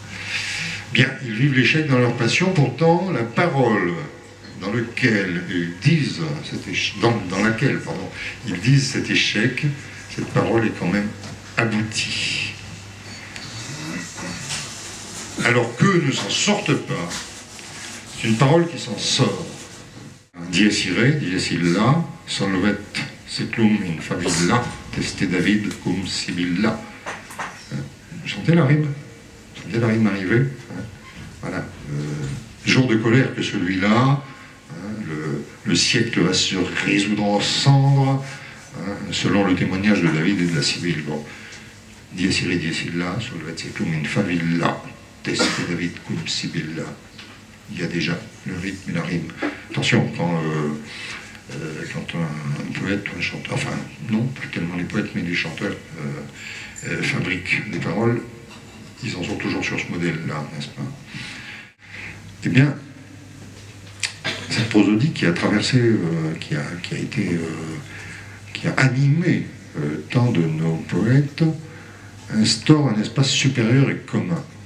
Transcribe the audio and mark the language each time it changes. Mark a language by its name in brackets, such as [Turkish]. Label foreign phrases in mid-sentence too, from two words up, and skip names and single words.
[French] Bien, ils vivent l'échec dans leur passion, pourtant la parole dans laquelle ils disent cet échec, cette parole est quand même aboutie. Alors qu'eux ne s'en sortent pas, c'est une parole qui s'en sort. [Latin] Dies irae, dies illa, solvet seclum in favilla, teste David cum Sibylla. [French] Vous sentez la rime? Vous sentez la rime arriver? Voilà. Jour de colère que celui-là, le siècle va se résoudre en cendres, selon le témoignage de David et de la Sibylle. Bon. [Latin] Dies irae, dies illa, solvet seclum in favilla. Teste David cum Sibylla. [French] Il y a déjà le rythme et la rime. Attention, quand un poète ou un chanteur, enfin non, plus tellement les poètes, mais les chanteurs fabriquent des paroles, ils en sont toujours sur ce modèle-là, n'est-ce pas? Eh bien, cette prosodie qui a traversé, qui a animé tant de nos poètes, instaure un espace supérieur et commun.